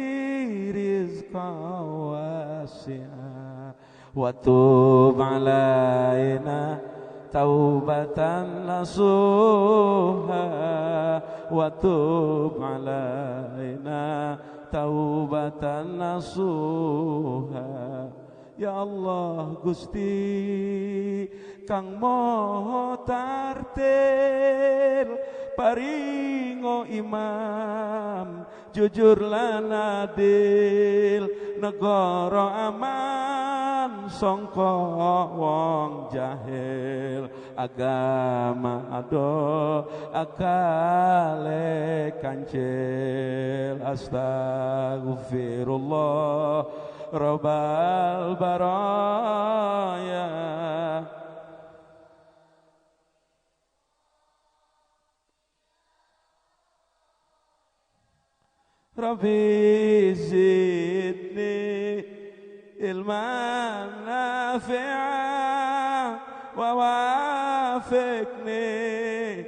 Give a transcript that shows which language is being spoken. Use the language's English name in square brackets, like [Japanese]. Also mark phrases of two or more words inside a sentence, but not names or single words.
[Arabic] رزقا واسعا وتب علينا توبة نصوحا وتب علينا توبة نصوحا. [Javanese] Ya Allah Gusti kang moho tartil, paringo imam jujur lan adil, negara aman sangka wong jahil, agama ado akale kancil [Arabic] أستغفر الله رب البرايا رب زدني علما نافعا ووفقني